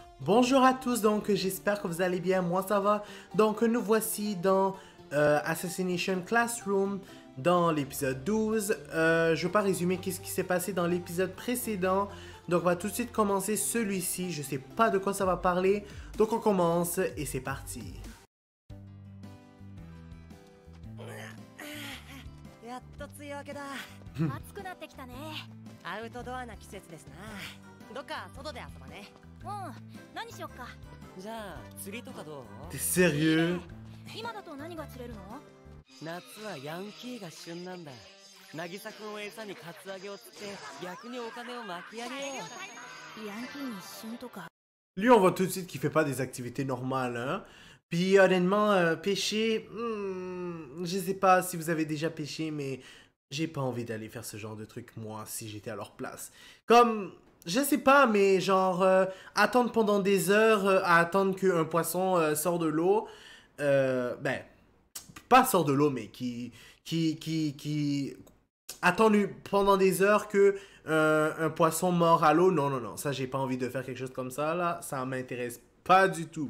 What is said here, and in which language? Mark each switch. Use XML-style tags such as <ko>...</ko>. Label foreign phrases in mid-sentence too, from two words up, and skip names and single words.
<fr>Bonjour à tous, donc j'espère que vous allez bien, moi ça va. Donc nous voici dans Assassination Classroom, dans l'épisode 12. Je ne vais pas résumer qu'est-ce qui s'est passé dans l'épisode précédent. Donc on va tout de suite commencer celui-ci, je sais pas de quoi ça va parler. Donc on commence et c'est parti.</fr> <ja>やっと梅雨明けだ。暑くなってきたね。アウトドアな季節ですな。どっか外で遊ばね。うん、何しよっか。じゃあ釣りとかどう？</ja> <fr>T'es sérieux?</fr> <ja>今だと何が釣れるの？夏はヤンキーが旬なんだ。渚くんを餌にカツアゲを釣って逆にお金を巻き上げよう。ヤンキーに旬とか。</ja> <fr>Lui on voit tout de suite qu'il fait pas des activités normales, hein. Puis honnêtement, pêcher, je sais pas si vous avez déjà pêché, mais j'ai pas envie d'aller faire ce genre de truc moi si j'étais à leur place. Comme, je sais pas, mais genre attendre pendant des heures à attendre qu'un poisson sort de l'eau, ben, pas sort de l'eau, mais qui attendre pendant des heures que un poisson mort à l'eau, non, non, non, ça j'ai pas envie de faire quelque chose comme ça là, ça m'intéresse pas du tout.</fr>